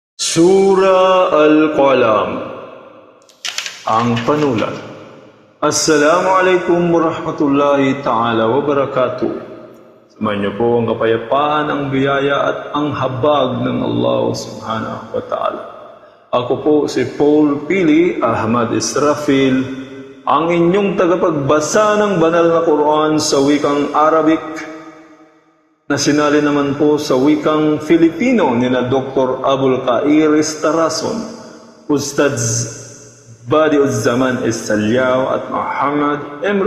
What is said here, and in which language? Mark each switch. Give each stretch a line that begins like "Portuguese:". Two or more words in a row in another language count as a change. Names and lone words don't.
Filipino: Sura Al-Qalam. Ang panulat.
Arabic: السلام عليكم ورحمة الله تعالى وبركاته.
Filipino: Samahan niyo po ang kapayapaan, ang biyaya at ang habag ng Allah
Arabic: سبحانه وتعالى.
Filipino: Ako po si Paul Pili Ahmad Israfil, ang inyong tagapagbasa ng banal na Quran sa wikang Arabic, na sinali naman po sa wikang Filipino ni na Dr. Abul Qair Tarason, Ustadz Badiu'z-Zaman Estalyao at Muhammad M.